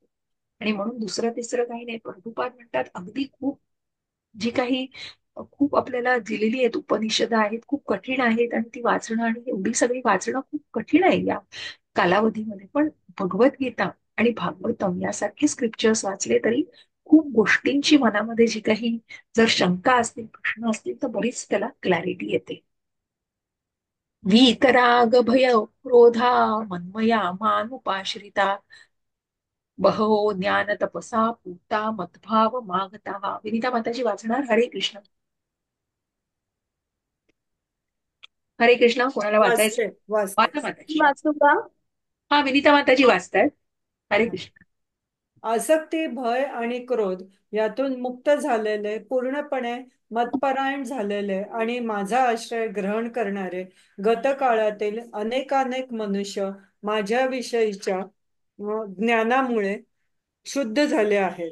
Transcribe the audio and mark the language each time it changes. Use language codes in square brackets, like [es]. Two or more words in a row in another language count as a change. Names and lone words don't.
[mr] आणि म्हणून दुसरं तिसरं काही नाही. प्रभुपाद म्हणतात अगदी खूप जी काही खूप आपल्याला दिलेली आहेत उपनिषदं आहेत, खूप कठीण आहेत, आणि ती वाचणं आणि एवढी सगळी वाचणं खूप कठीण आहे या कालावधीमध्ये. पण भगवद्गीता आणि भागवतम यासारखे स्क्रिप्चर्स वाचले तरी खूप गोष्टींची मनामध्ये जी काही जर शंका असतील, प्रश्न असतील, तर बरीच त्याला क्लॅरिटी येते. [sa] वीतराग भय क्रोधा मन्मया मानुपाश्रिता बहवो ज्ञान तपसा पूता मद्भाव मागता. [mr] विनिता माताजी वाचणार. हरे कृष्ण. हरे कृष्ण. कोणाला वाचायचं? वाचते वाचते. वाचा माताजी. वाचू का? हा, विनिता माताजी वाचतायत. हरे हा. कृष्ण. आसक्ती, भय आणि क्रोध यातून मुक्त झालेले, पूर्णपणे मतपरायण झालेले आणि माझा आश्रय ग्रहण करणारे गतकाळातील अनेकानेक मनुष्य माझ्याविषयीच्या ज्ञानामुळे शुद्ध झाले आहेत.